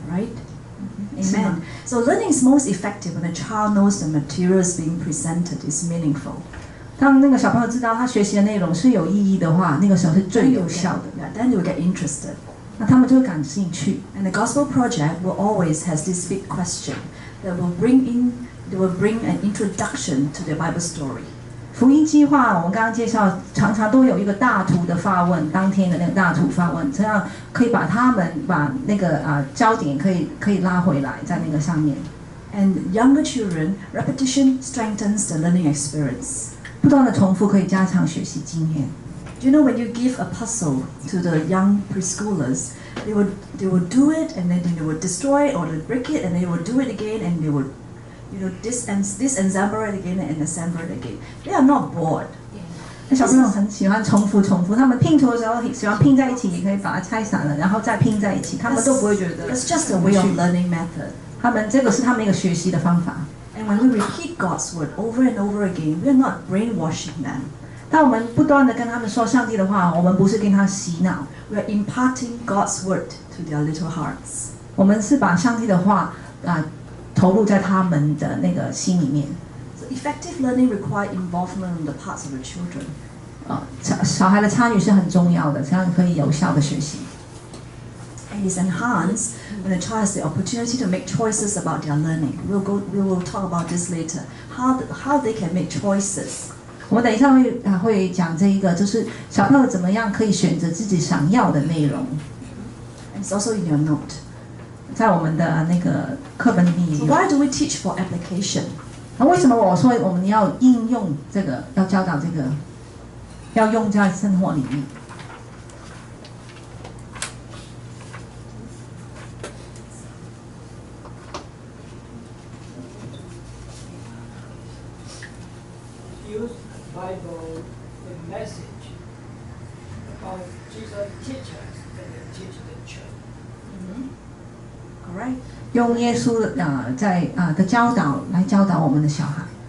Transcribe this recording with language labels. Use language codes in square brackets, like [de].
[en] Right? Amen. So learning is most effective when a child knows the materials being presented is meaningful. [zh] 当那个小朋友知道他学习的内容是有意义的话，那个时候是最有效的。 [en] Then you will get interested. [zh] 那他们就会感兴趣。 [en] And the Gospel Project will always has this big question that will bring an introduction to the Bible story. [zh] 福音计划，我们刚刚介绍，常常都有一个大图的发问，当天的那个大图发问，这样可以把他们把那个焦点可以拉回来，在那个上面。 [en] And younger children, repetition strengthens the learning experience. [zh] 不断的重复可以加强学习经验。 [en] Do you know when you give a puzzle to the young preschoolers, they would do it and then they would destroy it or they break it and they would do it again and they would, disassemble it again and assemble it again. They are not bored. [zh] 那小朋友很喜欢重复，他们拼图的时候喜欢拼在一起，也可以把它拆散了，然后再拼在一起，他们都不会觉得。 [en] It's just a way of learning method. [zh] 他们这个是他们一个学习的方法。 [en] And when we repeat God's word over and over again, we are not brainwashing them. [zh] 当我们不断的跟他们说上帝的话，我们不是跟他洗脑。 [en] We are imparting God's word to their little hearts. [zh] 我们是把上帝的话投入在他们的那个心里面。 [en] So effective learning requires involvement on the parts of the children. [zh] 小孩的参与是很重要的，这样可以有效的学习。 [en] And it's enhanced when the child has the opportunity to make choices about their learning. We will talk about this later. How they can make choices. [zh] 我们等一下会讲这一个，就是小朋友怎么样可以选择自己想要的内容。 [en] And it's also in your note. [zh] 在我们的那个课本里面也有。 [en] So why do we teach for application? [zh] 那为什么我说我们要应用这个，要教导这个，要用在生活里面 [en] ？Use Bible the message about Jesus teach us and teach the church. All right. [zh] 用耶稣的教导来教导我们的小孩。